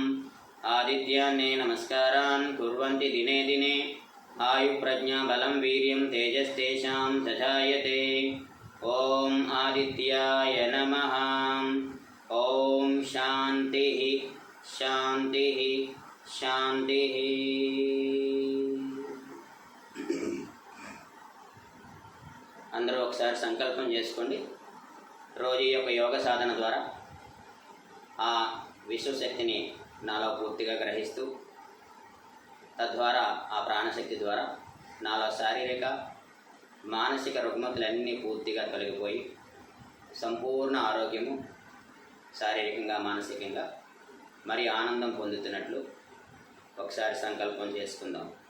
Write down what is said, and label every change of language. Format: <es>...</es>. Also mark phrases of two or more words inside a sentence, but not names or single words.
<sa>आदित्यान्ने नमस्कारान् कुर्वन्ति दिने दिने आयुप्रज्ञाबलं वीर्यं तेजस्तेषां सजायते ॐ आदित्याय नमः ॐ शान्तिः शान्तिः शान्तिः</sa> <te>అందరూ ఒకసారి సంకల్పం చేసుకోండి. రోజు ఈ యొక్క యోగ సాధన ద్వారా ఆ విశ్వశక్తిని నాలో పూర్తిగా గ్రహిస్తూ తద్వారా ఆ ప్రాణశక్తి ద్వారా నాలో శారీరక మానసిక రుగ్మతులన్నీ పూర్తిగా తొలగిపోయి సంపూర్ణ ఆరోగ్యము శారీరకంగా మానసికంగా మరి ఆనందం పొందుతున్నట్లు ఒకసారి సంకల్పం చేసుకుందాం.</te>